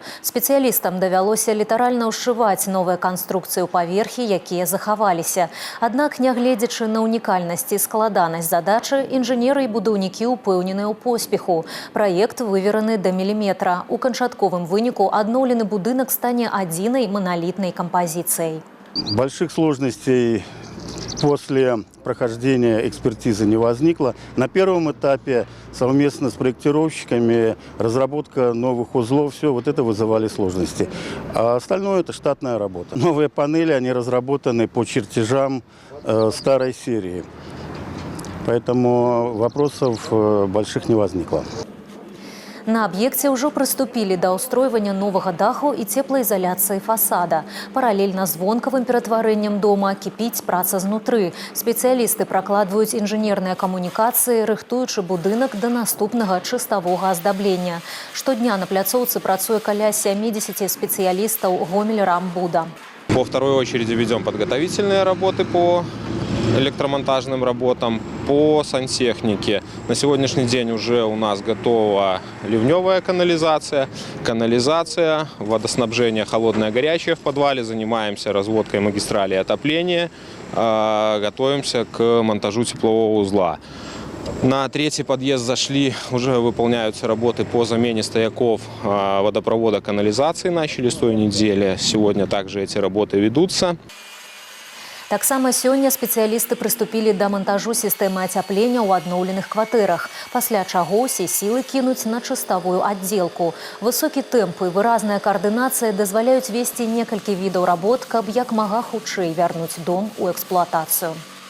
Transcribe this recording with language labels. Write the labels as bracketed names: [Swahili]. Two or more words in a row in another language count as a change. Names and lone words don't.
[Belarusian] Спецыялістам давялося літаральна ўшываць новыя канструкцыі ў паверхі, якія захаваліся. Аднак, нягледзячы на ўнікальнасць і складанасць задачы, інжынеры і будаўнікі ўпэўненыя ў поспеху. Праект вывераны да міліметра. У канчатковым выніку адноўлены будынак стане адзінай маналітнай кампазіцыяй. [Russian] Больших сложностей после прохождения экспертизы не возникло. На первом этапе совместно с проектировщиками разработка новых узлов, все вот это вызывали сложности. А остальное это штатная работа. Новые панели, они разработаны по чертежам старой серии. Поэтому вопросов больших не возникло. [Belarusian] На аб'екце ўжо прыступілі да ўстройвання новага даху і цеплаізаляцыі фасада. Паралельна з вонкавым ператварэннем дома кіпіць праца знутры. Спецыялісты пракладваюць інжынерныя камунікацыі, рыхтуючы будынак да наступнага чыставога аздаблення. Штодня на пляцоўцы працуе каля 70 спецыялістаў Гомель-Рамбуда. [Russian] Во второй очереди ведем подготовительные работы по электромонтажным работам, по сантехнике. На сегодняшний день уже у нас готова ливневая канализация, водоснабжение холодное, горячее в подвале. Занимаемся разводкой магистрали отопления, готовимся к монтажу теплового узла. На третий подъезд зашли, уже выполняются работы по замене стояков водопровода канализации, начали с той недели. Сегодня также эти работы ведутся. [Belarusian] Таксама сёння спецыялісты прыступілі да монтажу сістэмы ацяплення ў адноўленых кватэрах, пасля чаго ўсе сілы кінуць на чыставую аддзелку. Высокі тэмп і выразная каардынацыя дазваляюць весці некалькі відаў работ, каб як мага хутчэй вярнуць дом у эксплуатацыю.